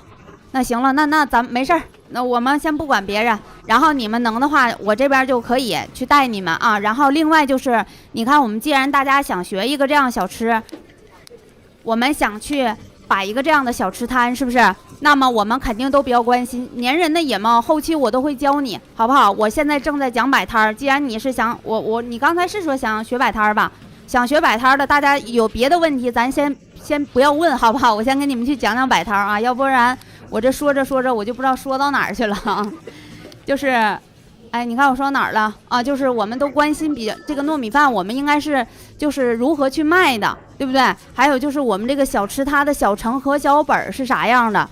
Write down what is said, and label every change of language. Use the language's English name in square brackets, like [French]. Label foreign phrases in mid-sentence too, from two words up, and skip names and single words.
[Chinese] 那行了，那咱没事儿，那我们先不管别人，然后你们能的话，我这边就可以去带你们啊。然后另外就是，你看我们既然大家想学一个这样小吃。我们想去摆一个这样的小吃摊，是不是？那麼我們肯定都比較關心粘人的野貓，後期我都會教你，好不好？我現在正在講擺攤，既然你是想你剛才是說想學擺攤吧？想學擺攤的，大家有別的問題，咱先不要問，好不好？我先跟你們去講講擺攤啊，要不然我這說着說着我就不知道說到哪兒去了啊。就是，哎，你看我說哪兒了啊？就是我們都關心這個糯米飯，我們應該是就是如何去賣的，對不對？還有就是我們這個小吃它的小成和小本是啥樣的？